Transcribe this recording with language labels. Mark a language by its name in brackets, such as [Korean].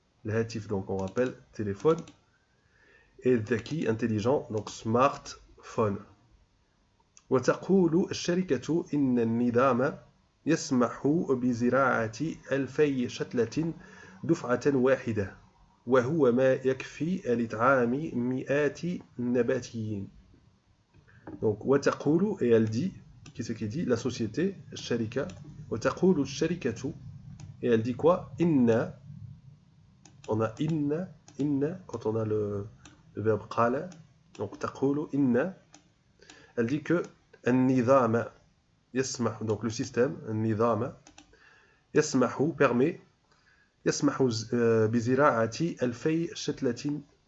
[French] Le hatif, donc on rappelle téléphone, et dhaki, intelligent, donc smartphone. [Arabic] وتقول الشركة إن النظام يسمح بزراعة 2000 شتلة دفعة واحدة وهو ما يكفي لإطعام مئات نباتيين. [French] Donc وتقول, et elle dit, qui c'est qui dit? La société, الشركة. [Arabic] وتقول الشركة, [French] et elle dit quoi? Inna, on a inna quand on a le verbe qala, donc taqulu inna, elle dit que [Arabic] النظام يسمح, [French] donc le système, النظام يسمح, permet, [Arabic] يسمح بزراعة 2000 شتلة